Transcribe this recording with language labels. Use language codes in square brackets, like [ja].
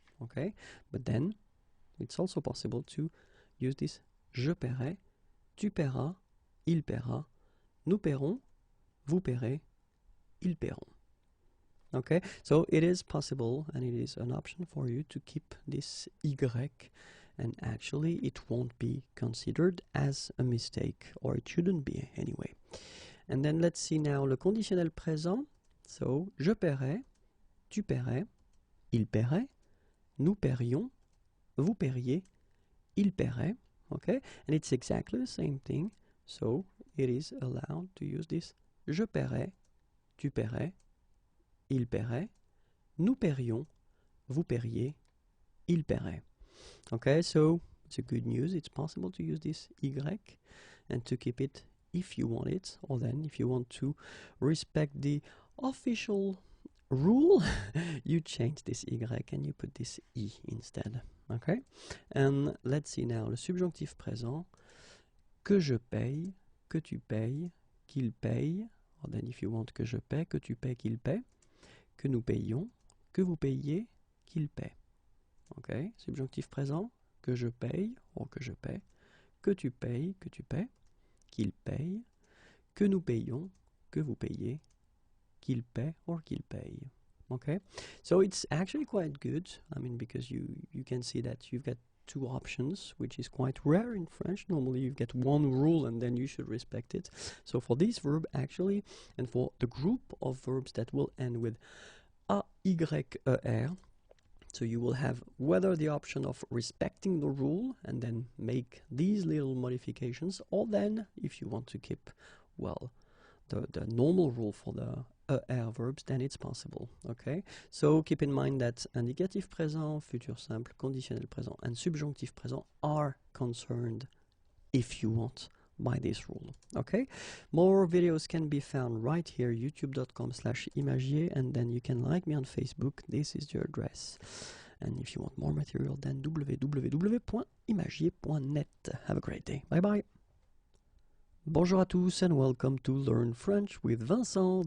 [fr] Okay, but then it's also possible to use this je paierai, tu paieras, il paiera, nous paierons, vous paierez, ils paieront. [en] Okay, so it is possible and it is an option for you to keep this Y, and actually it won't be considered as a mistake, or it shouldn't be anyway. And then let's see now le conditionnel présent. [fr] So, je paierai, tu paierais, il paierait, nous paierions, vous paieriez, il paierait, okay? [en] And it's exactly the same thing, so it is allowed to use this je paierai, tu paierais, il paierait, nous paierions, vous paieriez, il paierait. Okay, so it's a good news. It's possible to use this Y and to keep it if you want it, or then if you want to respect the official rule, you change this Y and you put this I instead. Okay, and let's see now le subjonctif présent. [fr] Que je paye, que tu payes, qu'il paye, or then if you want que je paie, que tu paies, qu'il paie, que nous payons, que vous payiez, qu'il paie. Okay, subjonctif présent, que je paye, ou que je paie, que tu payes, que tu paies, qu'il paye, que nous payons, que vous payez, qu'il paie, or qu'il paye. [en] Okay, so it's actually quite good, I mean, because you can see that you've got two options, which is quite rare in French. Normally you get one rule and then you should respect it. So for this verb actually, and for the group of verbs that will end with A, Y, E, R, so you will have whether the option of respecting the rule and then make these little modifications, or then if you want to keep, well, the normal rule for the ER verbs, then it's possible. Okay, so keep in mind that indicatif présent, futur simple, conditionnel présent, and subjonctif présent are concerned, if you want, by this rule. Okay, more videos can be found right here, youtube.com/imagier, and then you can like me on Facebook. This is your address. And if you want more material, then www.imagier.net. Have a great day. Bye bye. Bonjour à tous and welcome to Learn French with Vincent.